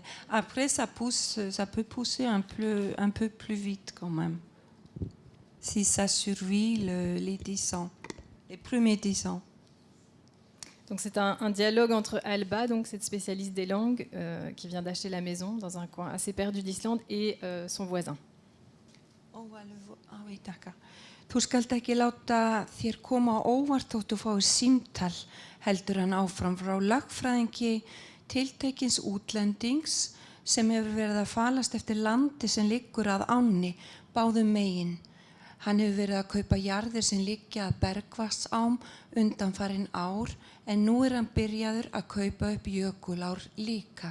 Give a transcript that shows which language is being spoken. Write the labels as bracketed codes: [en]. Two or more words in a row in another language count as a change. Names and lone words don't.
[fr] Après, ça peut pousser un peu plus vite quand même, si ça survit les 10 ans, les premiers 10 ans. Donc c'est un dialogue entre Alba, donc cette spécialiste des langues, qui vient d'acheter la maison dans un coin assez perdu d'Islande, et son voisin. Oui, d'accord. [is] Þú skalt ekki láta þér koma á óvart þótt þú fáir símtal, heldur hann áfram frá lögfræðingi tiltekins útlendings sem hefur verið að falast eftir landi sem liggur að ánni báðum megin. Hann hefur verið að kaupa jarðir sem liggja að bergvatnsám undanfarin ár, en nú hann byrjaður að kaupa upp jökulár líka.